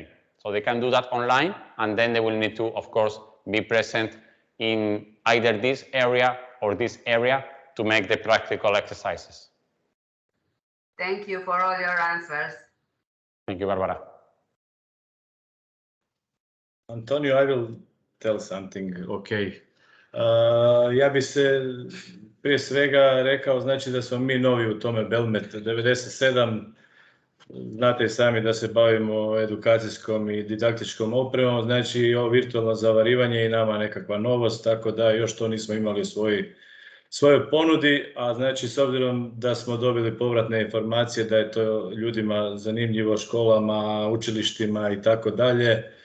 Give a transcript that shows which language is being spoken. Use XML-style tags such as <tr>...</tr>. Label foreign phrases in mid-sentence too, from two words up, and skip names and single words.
<en>So they can do that online, and then they will need to, of course, be present in either this area or this area to make the practical exercises. Thank you for all your answers. Thank you, Barbara. Antonio, I will tell something, okay.</en> <hr>Ja bi se prije svega rekao, znači da smo mi novi u tome Belmet 97, znate i sami da se bavimo edukacijskom i didaktičkom opremom, znači ovo virtualno zavarivanje je i nama nekakva novost, tako da još to nismo imali u svojoj ponudi, a znači s obzirom da smo dobili povratne informacije da je to ljudima zanimljivo, školama, učilištima i tako dalje,</hr>